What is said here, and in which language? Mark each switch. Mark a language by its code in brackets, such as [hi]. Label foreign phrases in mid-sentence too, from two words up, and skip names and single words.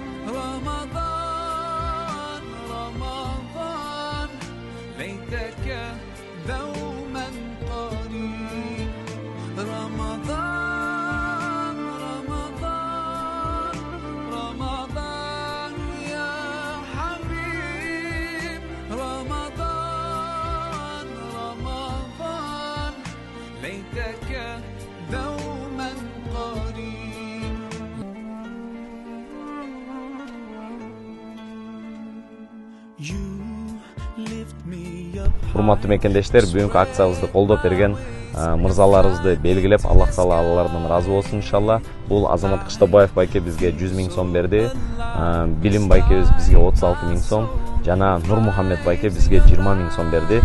[ar] رمضان رمضان, ليتك دوما قريب. رمضان رمضان رمضان يا حبيب. Ramadan, ليتك دوما قريب. [en] You lift me up. [ky] Урматтуу мекендештер, бүгүнкү акциябызды колдоп берген мырзаларыбызды белгилеп, [ar] الله تعالى [ky] алардан ыраазы болсун иншалла. Бул Азамат Кыштабаев байке бизге 100 000 сом берди. Билим байкебиз бизге 36 000 сом, жана Нур Мухаммед байке бизге 20 000 сом берди.